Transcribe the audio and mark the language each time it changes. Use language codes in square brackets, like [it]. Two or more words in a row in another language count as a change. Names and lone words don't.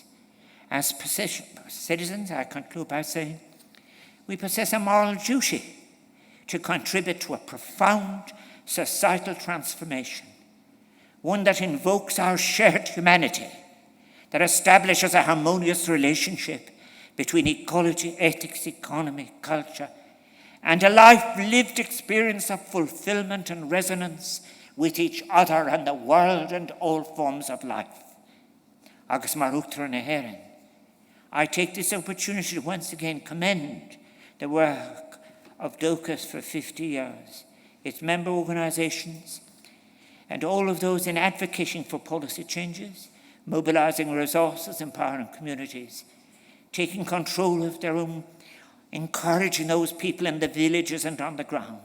[en] As citizens, I conclude by saying, we possess a moral duty to contribute to a profound societal transformation, one that invokes our shared humanity, that establishes a harmonious relationship between ecology, ethics, economy, culture, and a life-lived experience of fulfillment and resonance with each other and the world and all forms of life. [ga] Agus mar uachtar na hÉireann. [en] I take this opportunity to once again commend the work of Dóchas for 50 years, its member organizations, and all of those in advocating for policy changes, mobilising resources, empowering communities, taking control of their own, encouraging those people in the villages and on the ground.